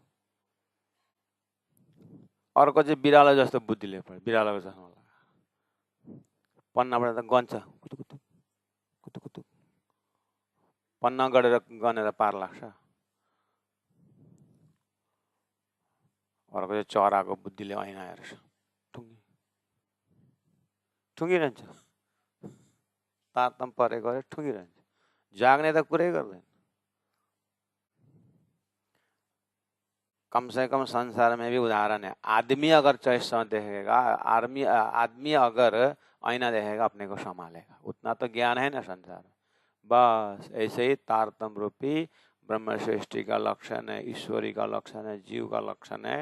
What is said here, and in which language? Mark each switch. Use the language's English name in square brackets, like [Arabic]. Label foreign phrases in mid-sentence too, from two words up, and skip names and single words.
[Nepali] अर्को चाहिँ बिरालो जस्तो बुद्धिले पढ्यो, बिरालोको चस्मा लगा पन्नाबाट त गन्छ कुतुकुतु कुतुकुतु, पन्ना गढेर गनेर पार लाग्छ। अर्को चाहिँ चराको बुद्धिले ऐना हेर्छ, ठुङ्गिरहन्छ, तारतम परेको अरे ठुङ्गिरहन्छ, जाग्ने त कुरै गर्दैन। [Hindi] कम से कम संसार में भी उदाहरण है, आदमी अगर चॉइस देखेगा, आदमी अगर आईना देखेगा अपने को संभालेगा, उतना तो ज्ञान है ना संसार में। बस ऐसे ही तारतम रूपी ब्रह्म सृष्टि का लक्षण है, ईश्वरी का लक्षण है, जीव का लक्षण है।